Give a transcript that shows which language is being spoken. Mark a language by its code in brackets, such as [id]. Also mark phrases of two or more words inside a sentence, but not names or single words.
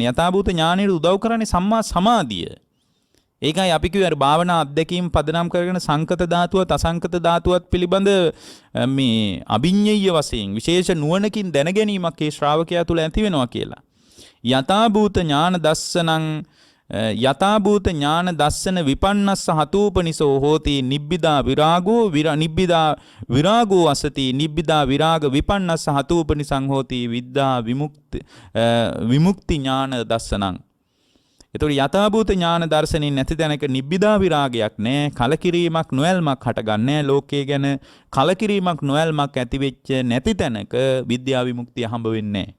[si] යථාභූත ඥානයට උදව් කරන්නේ සම්මා සමාධිය. ඒකයි අපි කියුවේ අර භාවනා අධ්‍යක්ීම් පදනම් කරගෙන සංකත ධාතුවත් අසංකත ධාතුවත් පිළිබඳ මේ අභිඤ්ඤය වශයෙන් විශේෂ නුවණකින් දැන ගැනීමක් ඒ ශ්‍රාවකයා තුළ ඇති වෙනවා කියලා. [pi] යථාභූත ඥාන දස්සනං යථාභූත ඥාන දස්සන විපන්නස්ස හතූපනිසෝ හෝති නිබ්බිදා විරාගෝ නිබ්බිදා විරාගෝ අසති නිබ්බිදා විරාග විපන්නස්ස හතූපනිසං හෝති විද්දා විමුක්ති ඥාන දස්සනං. [si] එතකොට යථාභූත ඥාන දර්ශනෙන් නැති තැනක නිබ්බිදා විරාගයක් නැහැ. කලකිරීමක් නොයල්මක් හටගන්නේ ලෝකයේ ගැන කලකිරීමක් නොයල්මක් ඇති වෙච්ච නැති තැනක විද්‍යා විමුක්තිය හම්බ වෙන්නේ නැහැ.